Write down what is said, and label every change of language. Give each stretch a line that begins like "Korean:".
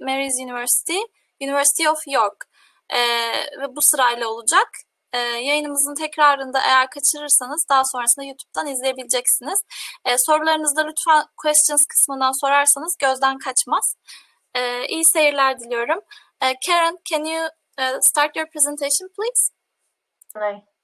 English: Mary's University, University of York.
Turkish: Ve bu sırayla olacak. Yayınımızın tekrarında eğer kaçırırsanız daha sonrasında YouTube'dan izleyebileceksiniz. Sorularınızı da lütfen questions kısmından sorarsanız gözden kaçmaz. İyi seyirler diliyorum.
English: Karen, can you start your presentation, please? Hello.